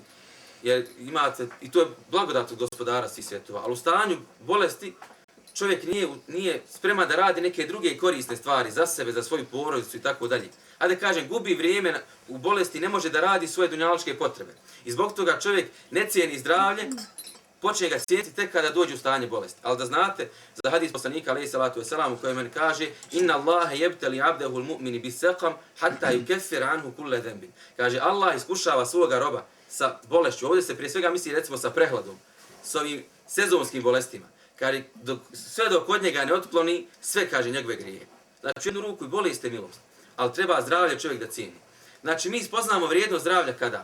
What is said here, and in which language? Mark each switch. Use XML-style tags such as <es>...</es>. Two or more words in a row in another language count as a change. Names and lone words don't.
<bs>Jer imate, i to je blagodat od gospodara svih svjetova, ali u stanju bolesti čovjek nije spreman da radi neke druge korisne stvari za sebe, za svoju porodicu i tako dalje. A da kažem, gubi vrijeme u bolesti, ne može da radi svoje dunjalučke potrebe. I zbog toga čovjek ne cijeni zdravlje, počne ga cijeniti tek kada dođe u stanje bolesti. Ali da znate, za hadis poslanika</bs> <ar>عليه الصلاة والسلام</ar> <bs>u kojem kaže:</bs> <ar>"إن الله يبتلي عبده المؤمن بالسقم حتى يكفر عنه كل ذنب."</ar> <bs>Kaže, Allah iskušava svoga roba sa bolešću. Ovdje se prije svega misli recimo sa prehladom, s ovim sezonskim bolestima. Kaže, sve dok od njega ne otkloni, sve, kaže, njegove grijehe. Znači, u jednu ruku i bolest je milost, ali treba zdravlje čovjek da cijeni. Znači, mi spoznamo vrijednost zdravlja kada?</bs>